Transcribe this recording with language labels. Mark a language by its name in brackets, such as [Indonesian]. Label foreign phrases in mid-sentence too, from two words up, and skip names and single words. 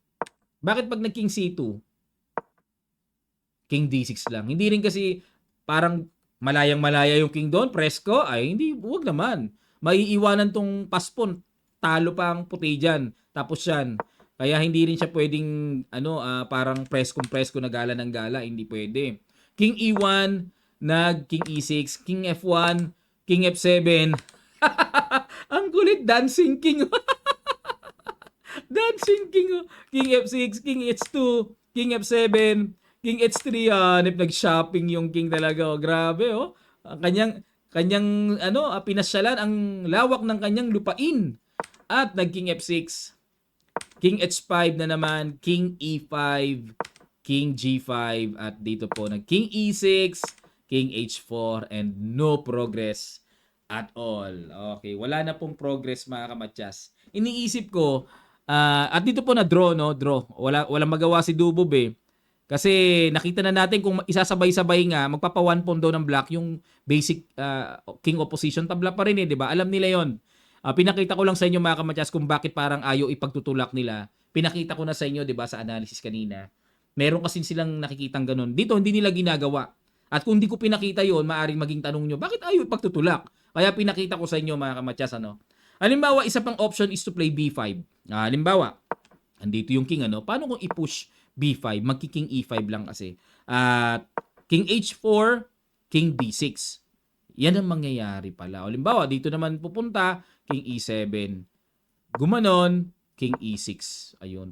[Filipino] Bakit pag nag-King C2, King D6 lang? Hindi rin kasi parang malayang-malaya yung king doon, presko. Ay, hindi, huwag naman. Maiiwanan tong paspon. Talo pa ang puti dyan. Tapos yan. Kaya hindi rin siya pwedeng, parang presko na gala ng gala. Hindi pwede. King E1, nag-King E6, King F1, King F7. Ang kulit, [English] dancing king. Dancing king. [Filipino] King F6, King H2, King F7, King H3. Nag-shopping yung king talaga. Grabe, oh. Ang kanyang pinasyalan ang lawak ng kanyang lupain. At nag-King F6, King H5 na naman, King E5, King G5, at dito po nag-King E6, King H4, [English] and no progress at all. [Filipino] Okay, wala na pong progress mga kamatyas. Iniisip ko, at dito po na draw, no? Draw. Walang magawa si Dubob eh. Kasi nakita na natin kung isasabay-sabay nga, magpapa 1 pawn daw ng black yung [English] basic king opposition. [Filipino] Tabla pa rin eh, di ba? Alam nila yon. Pinakita ko lang sa inyo mga kamatyas kung bakit parang ayaw ipagtutulak nila. Pinakita ko na sa inyo, di ba, sa analysis kanina. Meron kasi silang nakikitang ganun. Dito, hindi nila ginagawa. At kung hindi ko pinakita yon, maaaring maging tanong nyo, bakit ayaw ipagtutulak? Kaya pinakita ko sa inyo mga kamatyas, Halimbawa, isa pang [English] option is to play [Filipino] B5. Halimbawa, andito yung king, paano kung i-push B5? Magki-king E5 lang kasi. At King H4, King D6. Yan ang mangyayari pala. Halimbawa, dito naman pupunta, King E7. Gumanon, King E6. Ayun.